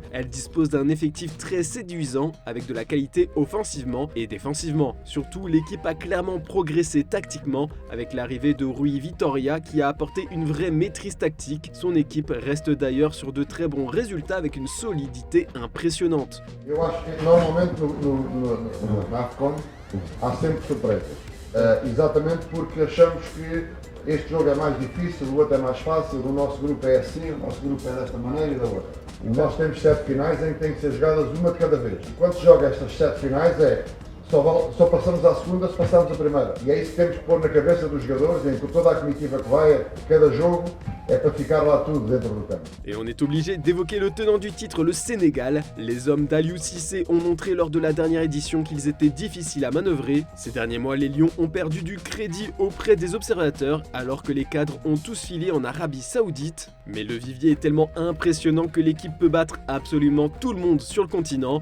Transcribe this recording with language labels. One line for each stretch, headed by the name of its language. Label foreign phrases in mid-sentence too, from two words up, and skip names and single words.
French: Elle dispose d'un effectif très séduisant, avec de la qualité offensivement et défensivement. Surtout, l'équipe a clairement progressé tactiquement, avec l'arrivée de Rui Vitória qui a apporté une vraie maîtrise tactique. Son équipe reste d'ailleurs sur de très bons résultats avec une solidité impressionnante.
Portuguese: Eu acho que normalmente na AFCON há sempre surpresas. Exatamente porque achamos que este jogo é mais difícil, o outro é mais fácil, o nosso grupo é assim, o nosso grupo é desta maneira e da outra. E nós temos 7 finais em que têm que ser jogadas uma de cada vez. E quando se joga estas 7 finais só passamos à segunda se passarmos a primeira. E é isso que temos que pôr na cabeça dos jogadores, em que toda a comitiva que vai a cada jogo é para ficar lá tudo dentro do campo.
French: Et on est obligé d'évoquer le tenant du titre, le Sénégal. Les hommes d'Aliou Cissé ont montré lors de la dernière édition qu'ils étaient difficiles à manœuvrer. Ces derniers mois, les Lions ont perdu du crédit auprès des observateurs, alors que les cadres ont tous filé en Arabie Saoudite. Mais le vivier est tellement impressionnant que l'équipe peut battre absolument tout le monde sur le continent.